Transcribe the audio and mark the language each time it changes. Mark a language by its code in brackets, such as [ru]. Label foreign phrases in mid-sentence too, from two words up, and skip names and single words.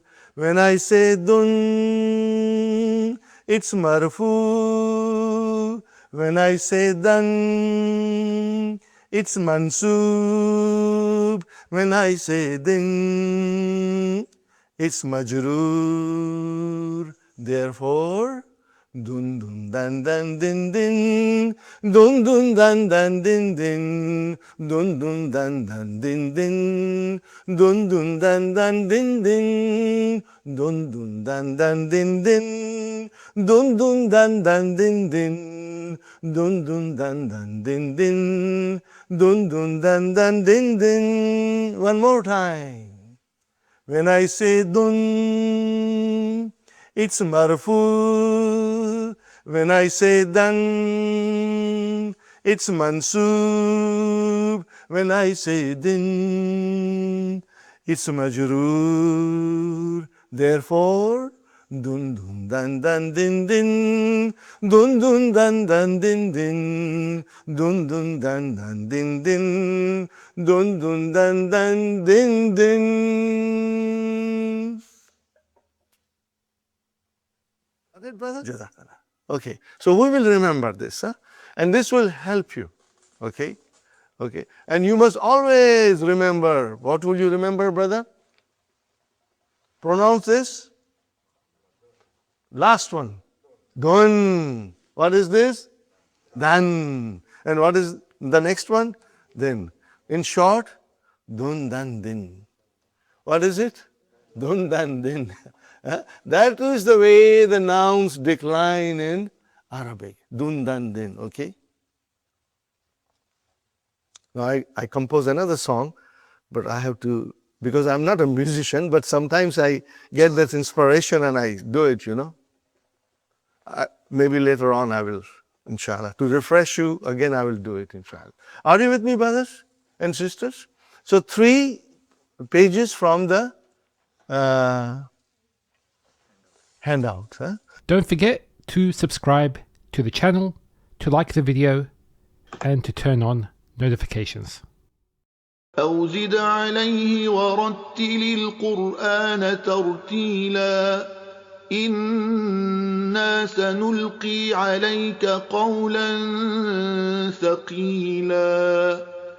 [en] When I say dun, it's marfu. When I say dan, it's mansoob. When I say din, it's majroor. Therefore, dun dun dan dan din din, dun dun dan dan din din, dun dun dan dan din din, dun dun dan dan din din, Dun dun dan dan din din. Dun dun dan dan din din. Dun dun dan dan din din. Dun dun dan dan din din. One more time. When I say dun, it's marfu. When I say dan, it's mansub. When I say din, it's majroor. Therefore, dun dun dan dan din din. Dun dun dan dan din din. Dun dun dan dan din din. Dun dun dan dan din din. Got it, brother? Jazakallah. Okay, so we will remember this, huh? And this will help you. Okay? Okay. And you must always remember. What will you remember, brother? Pronounce this. Last one. Dun. What is this? Dan. And what is the next one? Din. In short, dun dan din. What is it? Dun dan din. That is the way the nouns decline in Arabic. Dun dan din. Okay? Now I compose another song, but I have to, because I'm not a musician, but sometimes I get that inspiration and I do it, you know. Maybe later on I will, inshallah. To refresh you, again I will do it, inshallah. Are you with me, brothers and sisters? So 3 pages from the handout. Huh? Don't forget to subscribe to the channel, to like the video, and to turn on notifications. [ar] أو زد عليه ورتل القرآن ترتيلا إنا سنلقي عليك قولا ثقيلا